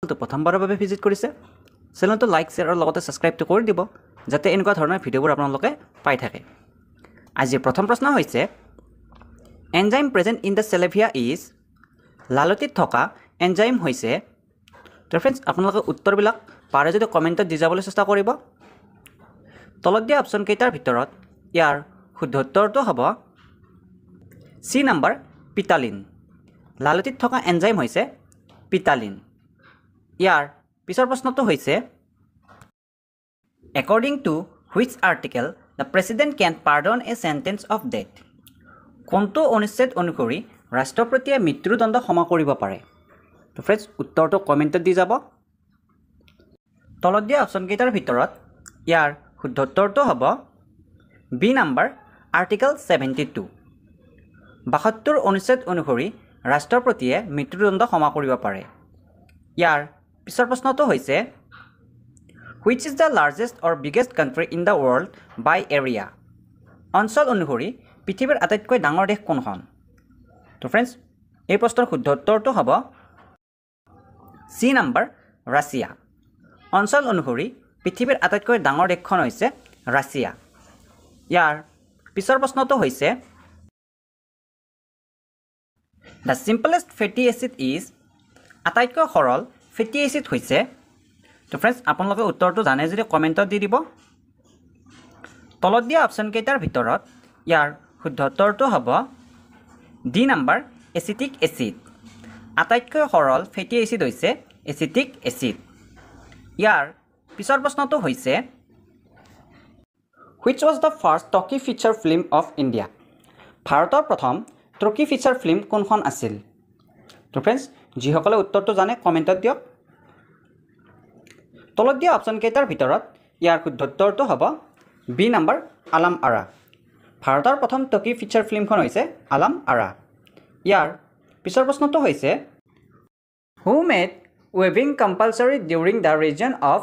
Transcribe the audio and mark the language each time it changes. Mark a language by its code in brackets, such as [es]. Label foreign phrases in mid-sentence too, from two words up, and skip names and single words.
[as] তো প্ৰথমবাৰৰ বাবে ভিজিট কৰিছে চেনেলটো লাইক শ্বেয়াৰ আৰু লগতে ছাবস্ক্ৰাইবটো কৰি দিব যাতে এনেকুৱা ধৰণৰ ভিডিঅ'বোৰ আপোনালোকে পাই থাকে আজিৰ প্ৰথম প্ৰশ্ন হৈছে [en] enzyme present in the saliva is [as] লালতিত থকা এনজাইম হৈছে তো ফ্ৰেণ্ডছ আপোনালোকে উত্তৰবিলাক পাৰে যদি কমেণ্টত দি যাবলৈ চেষ্টা কৰিব তলত দিয়া অপশ্যন কেইটাৰ ভিতৰত ইয়াৰ শুদ্ধ উত্তৰটো হ'ব সি নম্বৰ পিটালিন লালতিত থকা এনজাইম হৈছে পিটালিন ইয়াৰ পিছৰ প্ৰশ্নটো হৈছে [en] according to which article the president can pardon a sentence of death [as] কোনটো অনুচ্ছেদ অনুসৰি ৰাষ্ট্ৰপতিয়ে মৃত্যুদণ্ড ক্ষমা কৰিব পাৰে তো ফ্ৰেণ্ডছ উত্তৰটো কমেণ্টত দি যাব তলত দিয়া অপশ্যন কেইটাৰ ভিতৰত ইয়াৰ শুদ্ধ উত্তৰটো হ'ব বি নম্বৰ আৰ্টিকল 72 72 অনুচ্ছেদ অনুসৰি ৰাষ্ট্ৰপতিয়ে মৃত্যুদণ্ড ক্ষমা কৰিব পাৰে ইয়াৰ পিছৰ প্ৰশ্নটো হৈছে [en] which is the largest or biggest country in the world by area [as] অঞ্চল অনুসৰি পৃথিৱীৰ আটাইতকৈ ডাঙৰ দেশ কোনখন তো ফ্ৰেণ্ডছ এই প্ৰশ্নৰ শুদ্ধ উত্তৰটো হ'ব সি নম্বৰ ৰাছিয়া অঞ্চল অনুসৰি পৃথিৱীৰ আটাইতকৈ ডাঙৰ দেশখন হৈছে ৰাছিয়া ইয়াৰ পিছৰ প্ৰশ্নটো হৈছে [en] the simplest fatty acid is [as] আটাইতকৈ সৰল [en] fatty acid [as] হৈছে তো ফ্ৰেণ্ডছ আপোনালোকে উত্তৰটো জানে যদি কমেণ্টত দি দিব তলত দিয়া অপশ্যন কেইটাৰ ভিতৰত ইয়াৰ শুদ্ধ উত্তৰটো হ'ব ডি নম্বৰ [en] acetic acid [as] আটাইতকৈ সৰল [en] fatty acid [as] হৈছে [en] acetic acid [as] ইয়াৰ পিছৰ প্ৰশ্নটো হৈছে [en] which was the first talkie feature film of India [as] ভাৰতৰ প্ৰথম [en] talkie feature film [as] কোনখন আছিল তো ফ্ৰেণ্ডছ যিসকলে উত্তৰটো জানে কমেণ্টত দিয়ক তলত দিয়া অপশ্যন কেইটাৰ ভিতৰত ইয়াৰ শুদ্ধ উত্তৰটো হ'ব বি নম্বৰ আলাম আৰা ভাৰতৰ প্ৰথম [en] talkie feature film [as] হৈছে আলাম আৰা ইয়াৰ পিছৰ প্ৰশ্নটো হৈছে [en] who made weaving compulsory during the reign of